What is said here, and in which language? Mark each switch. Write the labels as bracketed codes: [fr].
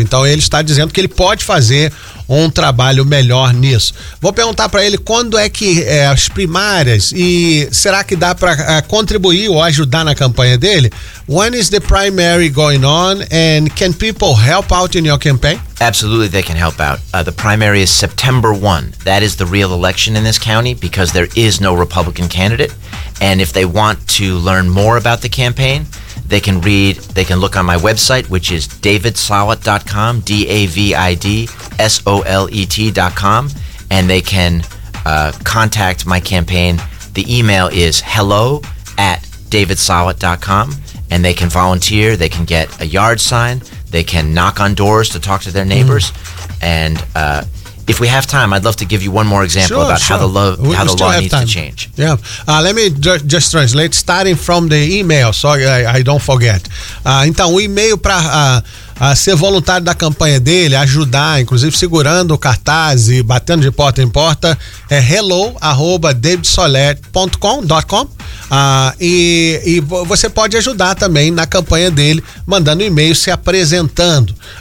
[pt] Então ele está dizendo que ele pode fazer um trabalho melhor nisso. Vou perguntar para ele quando é que as primárias, e será que dá para contribuir ou ajudar na campanha dele? [en] When is the primary going on and can people help out in your campaign? Absolutely, they can help out. The primary is September 1. That is the real election in this county because there is no Republican candidate. And if they want to learn more about the campaign, they can look on my website, which is davidsolet.com, DAVIDSOLET.com, and they can contact my campaign, the email is hello@davidsawit.com, and they can volunteer, they can get a yard sign, they can knock on doors to talk to their neighbors. And if we have time, I'd love to give you one more example how the law needs to change. Yeah. Let me just translate, starting from the email, so I don't forget. [pt] Então, o e-mail para ser voluntário da campanha dele, ajudar, inclusive segurando o cartaz e batendo de porta em porta, é hello@davidsawit.com. E você pode ajudar também na campanha dele, mandando e-mail, se apresentando.